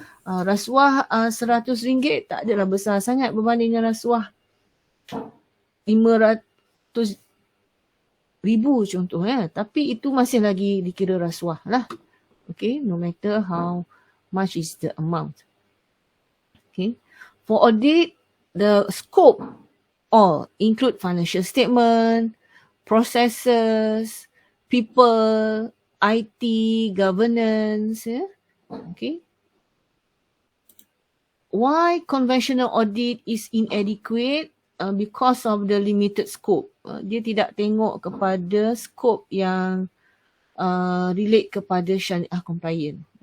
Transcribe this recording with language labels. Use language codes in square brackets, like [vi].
[ms] Rasuah RM100 tak adalah besar sangat berbanding dengan rasuah RM500,000 contoh. Tapi itu masih lagi dikira rasuah lah. [en] Okay, no matter how much is the amount. Okay. For audit, the scope all include financial statement, processes, people, IT, governance, Okay. Why conventional audit is inadequate? Because of the limited scope. [ms] Dia tidak tengok kepada scope yang relate kepada syariah compliant.